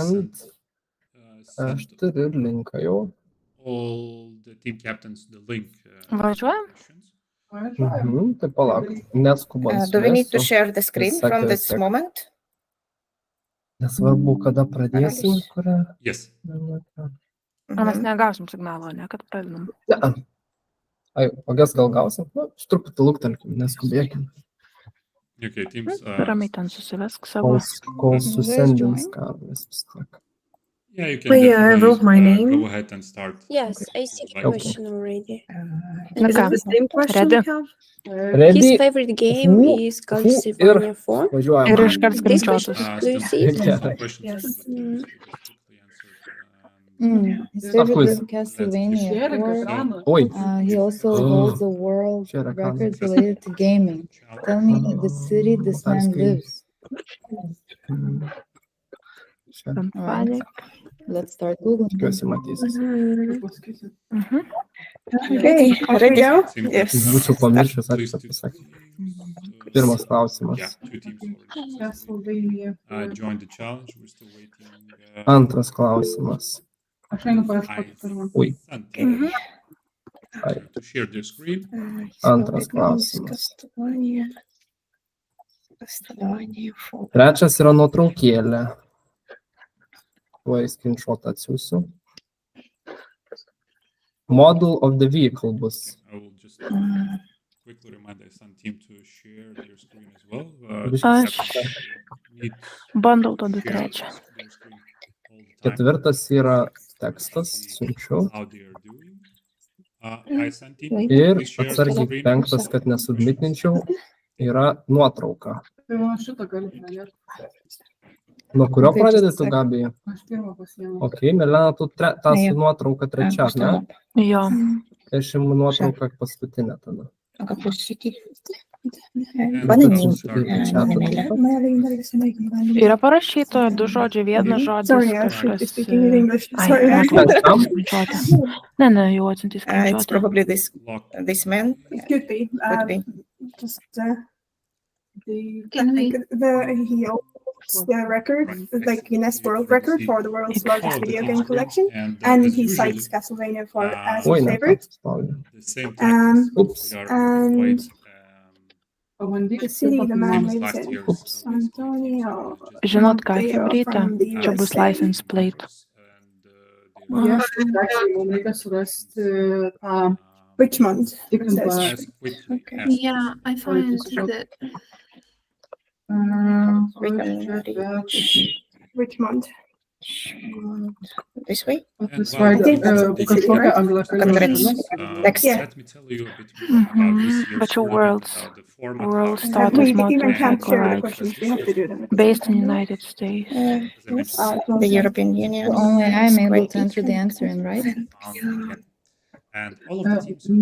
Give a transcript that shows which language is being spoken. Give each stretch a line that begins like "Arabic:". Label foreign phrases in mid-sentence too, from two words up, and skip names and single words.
English: And sent
Lithuanian: aš turiu linką jau.
English: all the team captains the link.
Lithuanian: Važiuojam?
English: questions.
Lithuanian: Tai palauk, neskubant.
English: Do we need to share the screen Second, from this second. moment?
Lithuanian: Nesvarbu, kada pradėsim, kurią.
English: Yes.
Lithuanian: O mes negausim signalo, ne, kad pradedam. Ai, ogas gal gausim? Nu, truputį luktelkim, neskubėkim.
English: Okay, teams.
Lithuanian: Ramiai ten susivesk savo. Kol susendins Karlis vis tiek.
English: Yeah, you can I definitely, wrote my name. go ahead and start. Yes, I see the Okay. question already.
Lithuanian: Nu
English: Is
Lithuanian: ką,
English: it the same question ready? we have? Ready? His favorite game Who- is who Calcivania 4.
Lithuanian: Važiuojam. Ir iškart
English: These
Lithuanian: skrinčiotus.
English: questions, do you Some see it? questions Yes. that we just quickly answered. His Of favorite course. is Castlevania 4.
Lithuanian: Oi,
English: He also holds a world Share account. record related to gaming. Tell me the city this man lives.
Lithuanian: čia
English: Panic. Let's start Googling.
Lithuanian: tikiuosi matysis.
English: Okay, ready? Seems Yes. that,
Lithuanian: Būčiau pamiršęs,
English: please
Lithuanian: ačiū
English: two
Lithuanian: pasakyti.
English: teams,
Lithuanian: Pirmas klausimas.
English: Yeah, two teams already joined the challenge. We're still waiting.
Lithuanian: Antras klausimas. Ui. Ai,
English: To share their screen.
Lithuanian: Antras klausimas. Trečias yra nuotraukėlė. Tuoj screenshot atsiųsiu.
English: Model of the vehicle bus. I will just quickly remind the iSun team to share their screen as well.
Lithuanian: Aš
English: Need
Lithuanian: bandau tada
English: to share
Lithuanian: trečią.
English: their screen all the time.
Lithuanian: Ketvirtas yra tekstas, siunčiu.
English: How they are doing. iSun team,
Lithuanian: Ir
English: please share the
Lithuanian: atsargiai
English: screen.
Lithuanian: penktas, kad nesubmitinčiau, yra nuotrauka. Nuo kurio
English: Okay,
Lithuanian: pradedi
English: just a
Lithuanian: tu,
English: sec.
Lithuanian: Gabija? Ok, Melena, tu tą su nuotrauka trečia, ne? Jo. Aš imu nuotrauką paskutinę tada.
English: And
Lithuanian: Bananų.
English: we'll start with-
Lithuanian: Yra parašyta du žodžiai, vienas žodis kažkas. Ai, Tam? skrinčiuotė. Ne, jau atsiuntys
English: It's
Lithuanian: skrinčiuotę.
English: probably Lock. this man. Could be. Could be. Just he holds the record, Right. like Guinness World You Record see for the world's all largest the video teams game there, collection, and and as he usually, cites Castlevania 4 as
Lithuanian: Oi,
English: his
Lithuanian: ne,
English: favorite.
Lithuanian: tą spaudžiu.
English: the same titles. Oops. We are And quite, the city, the man famous lives last in. year. Oops. So basically, Antonio. just-
Lithuanian: Žinot ką,
English: They are
Lithuanian: Chebryte?
English: from the
Lithuanian: Čia bus
English: USA. license plate. And, Yes,
Lithuanian: Mum reikia surasti tą
English: Richmond. It
Lithuanian: tikrintoją.
English: says. as quickly Okay. as Yeah, I find that Richmond. This way?
Lithuanian: Kažkokia anglakalbė
English: Congrats.
Lithuanian: šalis.
English: Next. Yeah. Let me tell you a bit more about this year's But your tournament, world's- about the format, world's how- Status We even motor can't share the right. questions. We have to do them. Based in United States. as I mentioned, The European Union. Only I'm is able quite to enter the different. answer in, right? found again. And all of the teams are